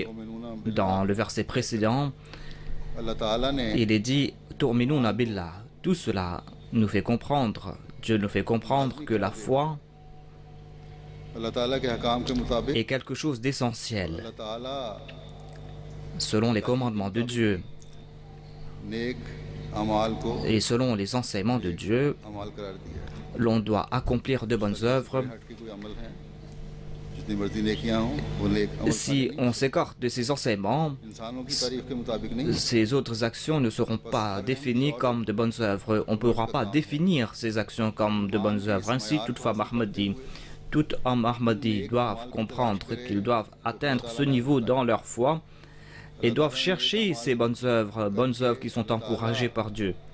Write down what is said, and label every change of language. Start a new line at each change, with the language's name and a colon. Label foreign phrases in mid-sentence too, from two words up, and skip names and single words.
Arabic: मोमिनूना
French: dans le verset précédent,
Urdu: اللہ تعالیٰ نے
French: il est dit
Arabic: تُؤْمِنُونَ بِاللّٰهِ.
French: Tout cela nous fait comprendre, Dieu nous fait comprendre que la foi
Urdu: اللہ تعالیٰ کے احکام کے مطابق
French: est quelque chose d'essentiel.
Urdu: اللہ تعالیٰ
French: Selon les commandements de Dieu
Urdu: نیک اعمال کو
French: et selon les enseignements de Dieu,
Urdu: اعمال قرار دیا ہے
French: l'on doit accomplir de bonnes œuvres.
Urdu: ہٹ کے کوئی عمل ہے جتنی مرضی نیکیاں ہوں وہ نیک عمل
French: Si on s'écarte de ces enseignements,
Urdu: انسانوں کی تعریف کے مطابق نہیں
French: ces autres actions ne seront pas définies comme de bonnes œuvres. On ne pourra pas définir ces actions comme de bonnes œuvres. Ainsi, toute femme Ahmadi, tout homme Ahmadi doivent comprendre qu'ils doivent atteindre ce niveau dans leur foi et doivent chercher ces bonnes œuvres qui sont encouragées par Dieu.